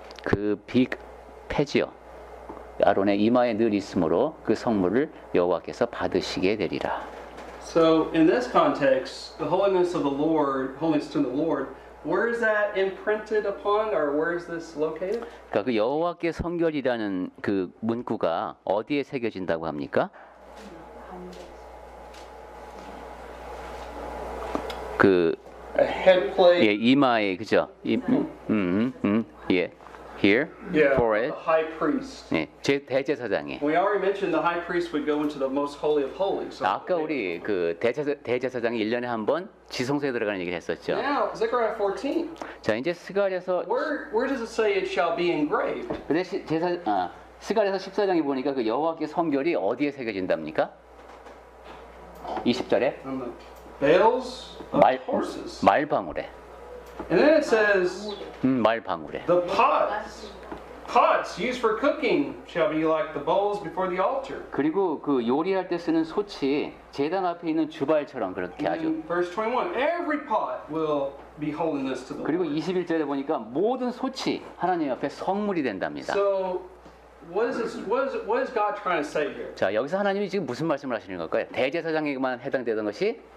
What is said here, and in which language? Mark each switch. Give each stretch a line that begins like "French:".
Korean: 그 패지요 아론의 이마에 늘 있으므로 그 성물을 여호와께서 받으시게 되리라.
English: So in this context, the holiness of the Lord, holiness to the Lord, where is that imprinted upon, or where is this located?
Korean: 그러니까 그 여호와께 성결이라는 그 문구가 어디에 새겨진다고 합니까? 그
English: A head plate.
Korean: 예, 이마에 그죠? 예, here,
English: Yeah, forehead. the high priest.
Korean: 예, 대제사장이.
English: We already mentioned the high priest would go into the most holy of holies. So
Korean: 아까 우리 그 대제사장이 1년에 한 번 지성소에 들어가는 얘기를 했었죠.
English: now, Zechariah 14.
Korean: 자, 이제 스가랴서
English: Where does it say it shall be engraved?
Korean: 근데 스가랴서 14장에 보니까 그 여호와께 성결이 어디에 새겨진답니까? 20절에
English: On the bales of horses.
Korean: 말방울에.
English: And then it says
Korean: 말방울에.
English: the pots used for cooking shall be like the bowls before the altar.
Korean: 그리고 그 요리할 때 쓰는 솥이 제단 앞에 있는 주발처럼 그렇게 하죠.
English: In verse 21, every pot will be holiness to the
Korean: 그리고
English: Lord.
Korean: 21절에 보니까 모든 솥이 하나님 앞에 성물이 된답니다.
English: So, what is God trying to say here?
Korean: 자, 여기서 하나님이 지금 무슨 말씀을 하시는 걸까요? 대제사장에게만 해당되던 것이